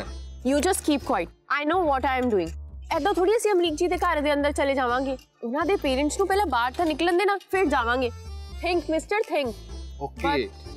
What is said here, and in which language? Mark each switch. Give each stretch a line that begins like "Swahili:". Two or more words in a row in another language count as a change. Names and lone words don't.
English: You just keep quiet. I know what I am doing.
Punjabi: ਐਦਾ ਥੋੜ੍ਹੀ ਅਸੀਂ ਅਮਰੀਕ ਜੀ ਦੇ ਘਰ ਦੇ ਅੰਦਰ ਚਲੇ ਜਾਵਾਂਗੇ। ਉਹਨਾਂ ਦੇ ਪੇਰੈਂਟਸ ਨੂੰ ਪਹਿਲਾਂ ਬਾਹਰ ਤਾਂ ਨਿਕਲਣ ਦੇਣਾ, ਫਿਰ ਜਾਵਾਂਗੇ।
English: Think, Mr. Think. Okay.